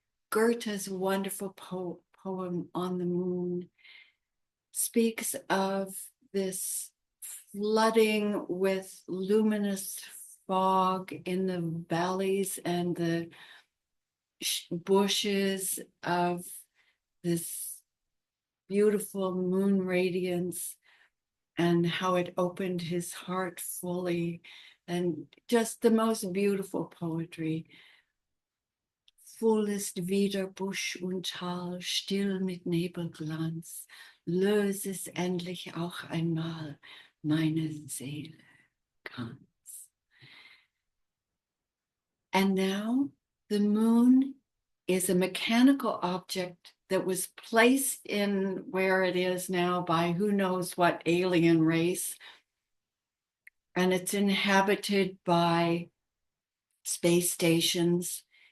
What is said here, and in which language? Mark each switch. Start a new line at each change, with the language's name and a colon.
English: Goethe's wonderful poem on the moon speaks of this flooding with luminous fog in the valleys and the bushes of this beautiful moon radiance, and how it opened his heart fully, and just the most beautiful poetry.
German: Voll ist wieder Busch und Tal, still mit Nebelglanz, löse es endlich auch einmal meine Seele ganz.
English: And now the moon is a mechanical object that was placed in where it is now by who knows what alien race. And it's inhabited by space stations.